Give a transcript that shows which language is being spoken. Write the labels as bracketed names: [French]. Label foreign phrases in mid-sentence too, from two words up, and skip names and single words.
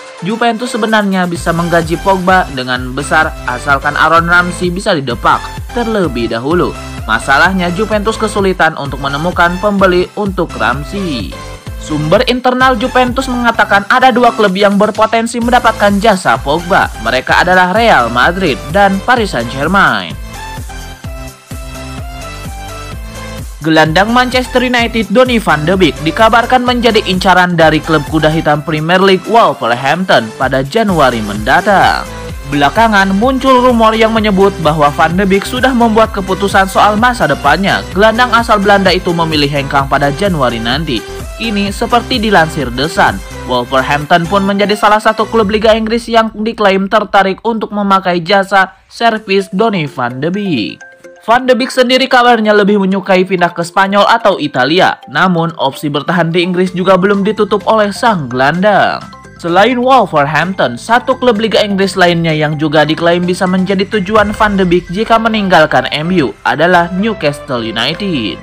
[Indonesian] Juventus sebenarnya bisa menggaji Pogba dengan besar asalkan Aaron Ramsey bisa didepak terlebih dahulu. Masalahnya Juventus kesulitan untuk menemukan pembeli untuk Ramsey. Sumber internal Juventus mengatakan ada dua klub yang berpotensi mendapatkan jasa Pogba. Mereka adalah Real Madrid dan Paris Saint-Germain. Gelandang Manchester United Donny van de Beek dikabarkan menjadi incaran dari klub kuda hitam Premier League Wolverhampton pada Januari mendatang. Belakangan muncul rumor yang menyebut bahwa Van de Beek sudah membuat keputusan soal masa depannya. Gelandang asal Belanda itu memilih hengkang pada Januari nanti. Ini seperti dilansir The Sun, Wolverhampton pun menjadi salah satu klub Liga Inggris yang diklaim tertarik untuk memakai jasa servis Donny van de Beek. Van de Beek sendiri kabarnya lebih menyukai pindah ke Spanyol atau Italia. Namun, opsi bertahan di Inggris juga belum ditutup oleh sang gelandang. Selain Wolverhampton, satu klub Liga Inggris lainnya yang juga diklaim bisa menjadi tujuan Van de Beek jika meninggalkan MU adalah Newcastle United.